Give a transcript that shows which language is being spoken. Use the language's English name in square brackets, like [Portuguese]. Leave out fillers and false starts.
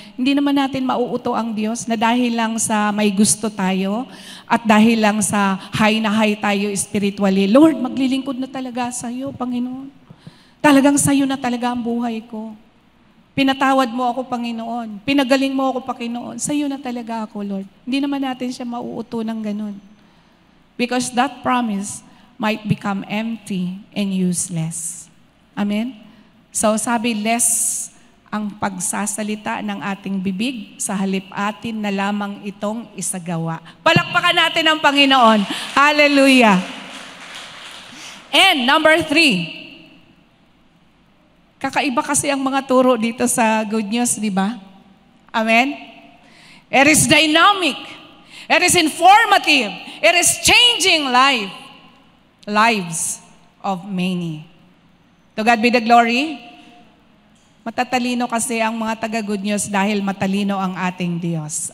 [Filipino] Hindi naman natin mauuto ang Diyos na dahil lang sa may gusto tayo at dahil lang sa high na high tayo spiritually, Lord, maglilingkod na talaga sa iyo, Panginoon. Talagang sa iyo na talaga ang buhay ko. Pinatawad mo ako, Panginoon. Pinagaling mo ako, Panginoon. Sa iyo na talaga ako, Lord. Hindi naman natin siya mauuto ng ganun. [English] Because that promise might become empty and useless. Amen? [Filipino] So sabi, less ang pagsasalita ng ating bibig sa halip atin na lamang itong isagawa. Palakpakan natin ang Panginoon. Hallelujah. [English] And number 3. [Filipino] Kakaiba kasi ang mga turo dito sa Good News, di ba? [English] Amen? It is dynamic. It is informative. It is changing lives of many. To God be the glory. [Filipino] Matatalino kasi ang mga taga-Good News dahil matalino ang ating Diyos.